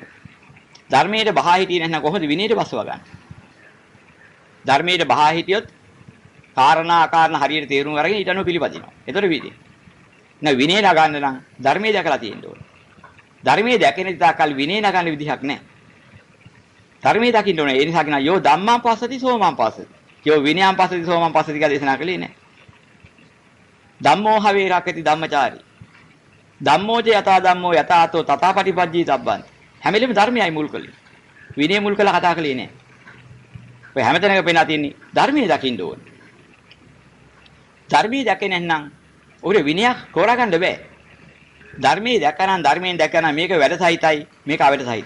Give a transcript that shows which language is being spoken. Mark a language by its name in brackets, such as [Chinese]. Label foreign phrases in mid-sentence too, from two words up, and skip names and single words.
[Sinhala] ධර්මයට බහා හිටියේ නැත්නම් කොහොමද විනයට බස්සව ගන්න? ධර්මයට බහා හිටියොත් කාරණා අකාරණා හරියට තේරුම් අරගෙන ඊට අනුව පිළිපදිනවා. ඒතර විදිහ. නෑ විනය නගන්න නම් ධර්මයේ දැකලා තියෙන්න ඕනේ. ධර්මයේ දැකෙන තාකල් විනය නගන්න විදිහක් නෑ. ධර්මයේ දකින්න ඕනේ. ඒ නිසා කියනවා [Pali] යෝ ධම්මං පස්සති සෝමං පස්සති. යෝ විනයං පස්සති සෝමං පස්සති [Sinhala] කියලා දේශනා කළේ නෑ. [Pali] ධම්මෝ හවේ රකති ධම්මචාරී. ධම්මෝජ යතා ධම්මෝ යතාතෝ තථාපටිපජ්ජී තබ්බන්ති. [Sinhala] හැම වෙලෙම ධර්මයයි මුල් කළේ. විනය මුල් කළා කතා කළේ නෑ. ඔය හැමතැනක පේනා තියෙන්නේ ධර්මයේ දකින්න ඕනේ. ධර්මයේ දැකේ නැත්නම් ඔහුට විනයක් තෝරා ගන්න බෑ. ධර්මයේ දැකනනම් ධර්මයෙන් දැකනනම් මේක වැඩසහිතයි මේක අවැඩසහිතයි.